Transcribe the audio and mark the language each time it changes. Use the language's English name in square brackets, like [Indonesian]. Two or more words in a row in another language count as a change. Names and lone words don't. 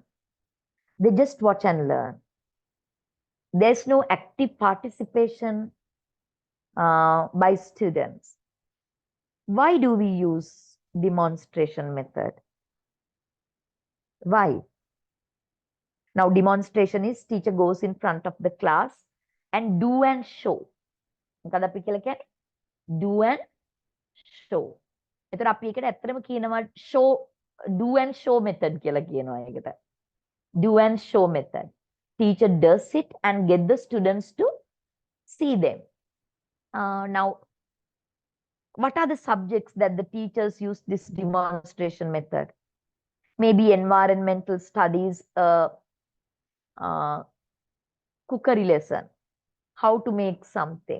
[English] They just watch and learn. There's no active participation by students. Why do we use demonstration method? Why? Now, demonstration is teacher goes in front of the class and do and show. [Sinhala] මොකද අපි කියලා කියන්නේ? [English] Do and show. [Sinhala] එතකොට අපි ඒකට ඇත්තටම කියනවා [English] show do and show method [Sinhala] කියලා කියනවා ඒකට. [English] Do and show method. Teacher does it and get the students to see them. Now, what are the subjects that the teachers use this demonstration method? Maybe environmental studies, cookery lesson, how to make something.